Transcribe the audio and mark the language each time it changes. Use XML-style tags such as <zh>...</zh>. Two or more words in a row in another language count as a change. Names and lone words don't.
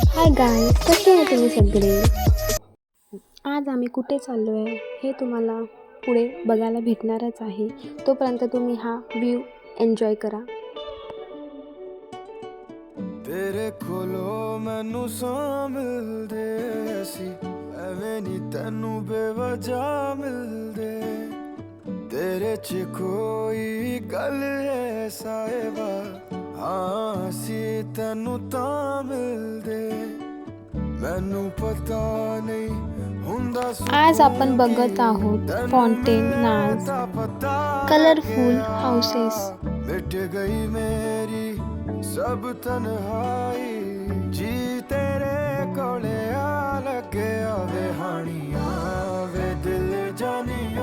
<mr>गाईज, कसे आहे तुम्ही सगळे? आज आम्ही कुठे चाललो आहे हे तुम्हाला पुढे बघायला भेटणारच आहे. तोपर्यंत तुम्ही हा व्ह्यू एन्जॉय करा.</mr> <pa>ਤੇਰੇ ਕੋਲੋ ਮੈਨੂੰ ਸੌ ਮਿਲਦੇ ਸੀ, ਐਵੇਂ ਨੀ ਤੈਨੂੰ ਬੇਵਜ੍ਹਾ ਮਿਲਦੇ। ਤੇਰੇ ਚ ਕੋਈ ਗੱਲ ਹੈ ਸਾਹਿਬਾ, ਹਾਂ ਸੀ ਤੈਨੂੰ ਤਾਂ ਮਿਲਦੇ। ਮੈਨੂੰ ਪਤਾ ਨਹੀਂ ਹੁੰਦਾ</pa> <mr>आज आपण बघत आहोत फाउंटेन नाज,</mr> <en>colorful houses.</en> <hi>मिट गई मेरी सब तन्हाई,</hi> <pa>ਜੀ ਤੇਰੇ ਕੋਲੇ ਆ ਲੱਗੇ ਆਵੇ ਹਾਣੀਆ ਵੇ ਦਿਲ ਜਾਨੀਆ।</pa>